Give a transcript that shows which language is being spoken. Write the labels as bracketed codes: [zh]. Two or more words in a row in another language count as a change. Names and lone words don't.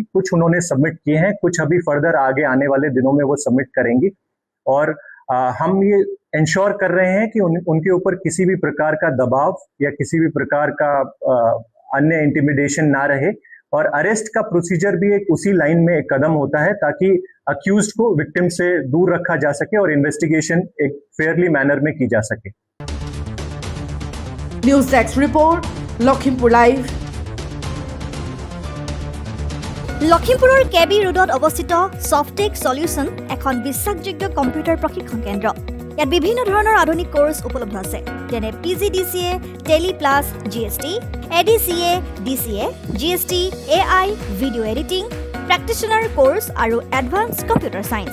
[hi] कुछ उन्होंने सबमिट किए हैं, कुछ अभी फर्दर आगे आने वाले दिनों में वो सबमिट करेंगी, और हम ये इंश्योर कर रहे हैं कि उनके ऊपर किसी भी प्रकार का दबाव या किसी भी प्रकार का अन्य इंटिमिडेशन ना रहे, और अरेस्ट का प्रोसीजर भी एक उसी लाइन में एक कदम होता है ताकि अक्यूज्ड को विक्टिम से दूर रखा जा सके और इन्वेस्टिगेशन एक [en] fairly manner [hi] में की जा सके। [en] news desk report, [hi] लखीमपुर लाइव। [as] লখিমপুৰৰ কেবি ৰোডত অৱস্থিত সফটেক সলিউশন এখন বিশ্বাসযোগ্য কম্পিউটাৰ প্ৰশিক্ষণ কেন্দ্ৰ। ইয়াত বিভিন্ন ধৰণৰ আধুনিক কোৰ্চ উপলব্ধ আছে, যেনে PGDCA, টেলি প্লাছ, GST, ADCA, DCA, GST, AI, [en] video editing, practitioner course [as] আৰু [en] advance computer science.